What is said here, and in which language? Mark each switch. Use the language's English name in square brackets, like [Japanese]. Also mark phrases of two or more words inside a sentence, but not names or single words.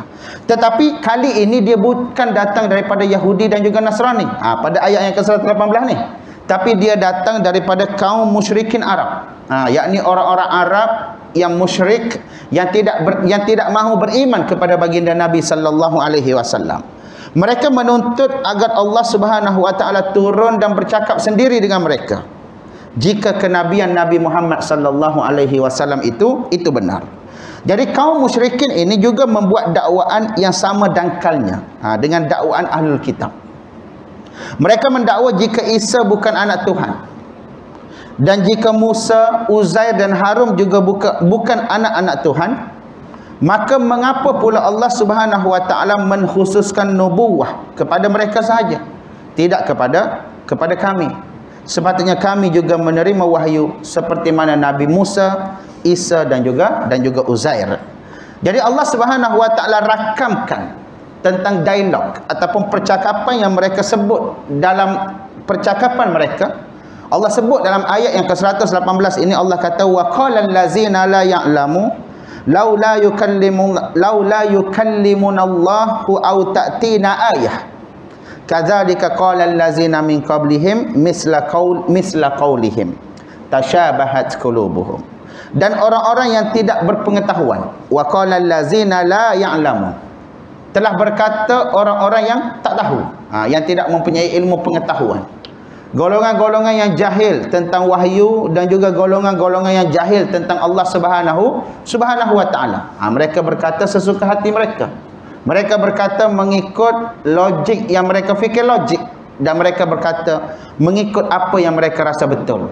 [Malay] Tetapi kali ini dia bukan datang daripada Yahudi dan juga Nasrani pada ayat yang ke-118 ni, tapi dia datang daripada kaum musyrikin Arab, yakni orang-orang Arab yang musyrik, yang tidak mahu beriman kepada baginda Nabi [Arabic] صلى الله عليه وسلم. [Malay] Mereka menuntut agar Allah [Arabic] سبحانه وتعالى [Malay] turun dan bercakap sendiri dengan mereka jika kenabian Nabi Muhammad [Arabic] صلى الله عليه وسلم [Malay] itu benar. Jadi kaum musyrikin ini juga membuat dakwaan yang sama dangkalnya dengan dakwaan [Arabic] أهل الكتاب. [Malay] Mereka mendakwa jika Isa bukan anak Tuhan, dan jika Musa, Uzair dan Harun juga bukan anak-anak Tuhan, maka mengapa pula Allah [Arabic] سبحانه وتعالى [Malay] mengkhususkan nubuwah kepada mereka sahaja, tidak kepada kami? Sepatutnya kami juga menerima wahyu seperti mana Nabi Musa, Isa dan juga Uzair. Jadi Allah [Arabic] سبحانه وتعالى [Malay] rakamkan tentang dialog ataupun percakapan yang mereka sebut dalam percakapan mereka. Allah sebut dalam ayat yang ke-118 ini, Allah kata [Arabic] وقال الذين لا يعلمون لولا يكلمنا الله أو تأتينا آية كذلك قال الذين من قبلهم مثل قولهم تشابهت قلوبهم. [Malay] Dan orang-orang yang tidak berpengetahuan, [Arabic] وقال الذين لا يعلمون, [Malay] telah berkata orang-orang yang tak tahu, yang tidak mempunyai ilmu pengetahuan. Golongan-golongan yang jahil tentang wahyu dan juga golongan-golongan yang jahil tentang Allah [Arabic] سبحانه وتعالى. [Malay] Mereka berkata sesuka hati mereka. Mereka berkata mengikut logik yang mereka fikir logik, dan mereka berkata mengikut apa yang mereka rasa betul.